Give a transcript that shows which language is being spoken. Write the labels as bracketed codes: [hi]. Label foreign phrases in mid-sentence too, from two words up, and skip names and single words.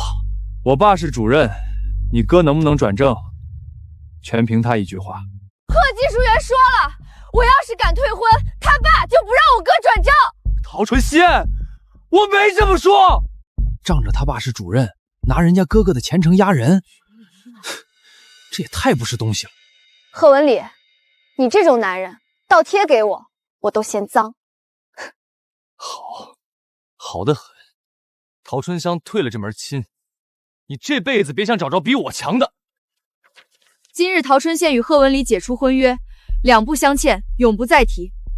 [zh] 我爸是主任，你哥能不能轉正，全憑他一句話。賀技術員說了，我要是敢退婚，他爸就不讓我哥轉正。陶春仙，我沒這麼說。仗着他爸是主任，拿人家哥哥的前程壓人，這也太不是東西了。賀文禮，你這種男人倒貼給我，我都嫌髒。好得很。陶春香退了這門親，你這輩子別想找着比我強的。今日陶春憲與賀文禮解除婚約，兩不相欠，永不再提。